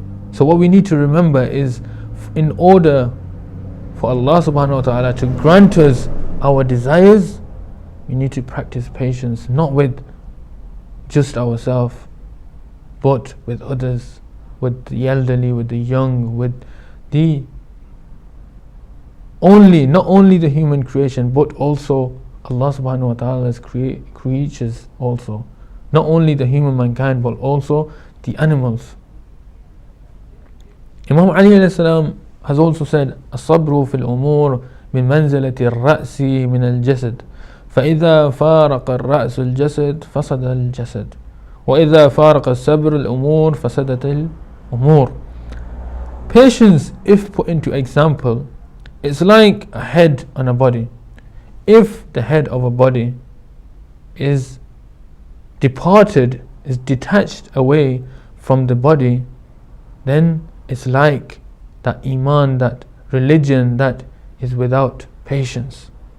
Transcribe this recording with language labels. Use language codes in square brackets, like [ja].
[en] So what we need to remember is, in order for Allah subhanahu wa ta'ala to grant us our desires, we need to practice patience, not with just ourselves, but with others, with the elderly, with the young, with the not only the human creation, but also Allah subhanahu wa ta'ala's creatures also. Not only the human mankind, but also the animals. Imam Ali alayhi salam has also said, [ar] الصبر في الأمور من منزلة الرأس من الجسد فإذا فارق الرأس الجسد فسد الجسد وإذا فارق الصبر الأمور فسدت الأمور. [en] Patience, if put into example, it's like a head on a body. If the head of a body is departed, is detached away from the body, then it's like that iman, that religion that is without patience.